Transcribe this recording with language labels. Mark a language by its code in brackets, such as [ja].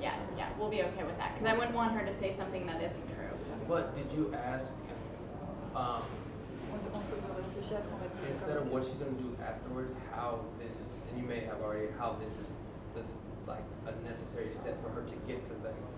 [en] yeah, we'll be okay with that because I wouldn't want her to say something that isn't true. But did you ask, [fr] On devrait réfléchir à ce qu'on va dire. [en] instead of what she's gonna do afterwards, how this, and you may have already, how this is just like a necessary step for her to get to that.